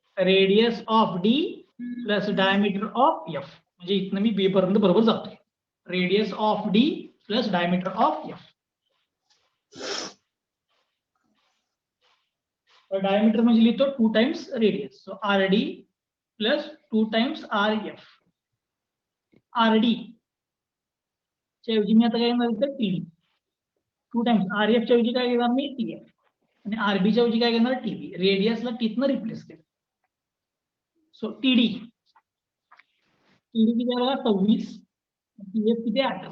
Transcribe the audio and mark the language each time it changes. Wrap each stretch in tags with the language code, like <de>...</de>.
<en>radius of D plus diameter of F,</en> <mr>म्हणजे इथनं मी बी पर्यंत बरोबर जातोय.</mr> <en>Radius of D plus diameter of F.</en> <mr>Diameter म्हणजे लिहितो 2 times radius.</mr> <en>So R D plus 2 times R F.</en> <mr>R D च्या ऐवजी मी आता काय घेणार तर T D. 2 times R F च्या ऐवजी काय घेणार मी टी एफ. आणि आरबी च्या ऐवजी काय घेणार टीबी. रेडियसला टीथनं रिप्लेस केलं. सो टीडी किती आहे 26, टीएफ किती आहे</mr>